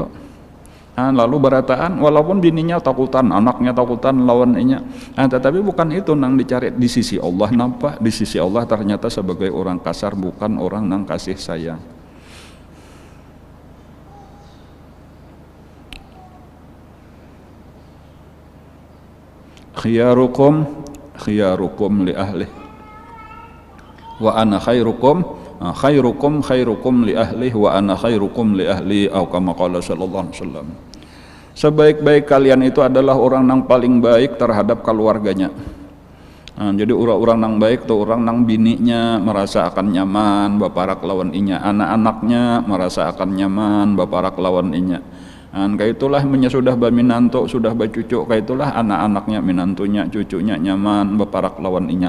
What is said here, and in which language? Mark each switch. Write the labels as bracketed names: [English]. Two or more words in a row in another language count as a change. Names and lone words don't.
[Banjar] Lalu berataan, walaupun bininya takutan, anaknya takutan lawan inya, tetapi bukan itu nang dicari di sisi Allah. [Indonesian] Nampak di sisi Allah ternyata sebagai orang kasar, bukan orang nang kasih sayang. [Arabic] خياركم لأهلي وأنا خيركم لأهلي وأنا خيركم لأهلي, atau كما قال صلى الله عليه وسلم. [Indonesian] Sebaik-baik kalian itu adalah orang nang paling baik terhadap keluarganya. [Banjar] Jadi orang-orang nang baik tuh orang nang bininya merasa akan nyaman baparak lawan inya, anak-anaknya merasa akan nyaman baparak lawan inya. Kayak itulah sudah berminantu, sudah bercucu, kayak itulah anak-anaknya, minantunya, cucunya nyaman beparak lawan inya.